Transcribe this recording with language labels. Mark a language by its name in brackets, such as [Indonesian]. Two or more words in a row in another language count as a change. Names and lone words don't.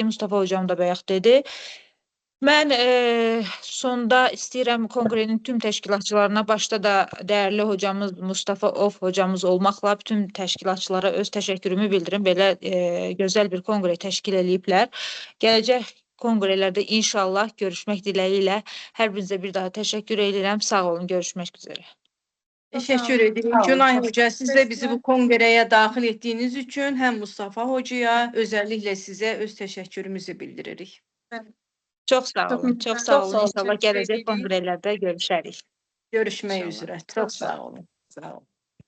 [Azerbaijani] Mustafa hocam da bayaq dedi. Mən sonda istəyirəm konqrenin tüm təşkilatçılarına, başda da dəyərli hocamız Mustafa hocamız olmaqla bütün təşkilatçılara öz təşəkkürümü bildirim. Belə gözəl bir konqre təşkil ediblər. Gələcək konqrelərdə inşallah görüşmək diləyi ilə hər birinizə bir daha təşəkkür edirəm. Sağ olun, görüşmək üzrə. [Turkish] Teşekkür ederim. Günay Hoca, siz de bizi bu kongreye dahil ettiğiniz için hem Mustafa Hoca'ya özellikle size öz teşekkürümüzü bildiririk. [Azerbaijani] Çox sağ olun. Çox sağ olun. İnşallah gələcək konqrelərdə görüşərik. [Turkish] Görüşmək üzere. Çok sağ olun. Sağ olun.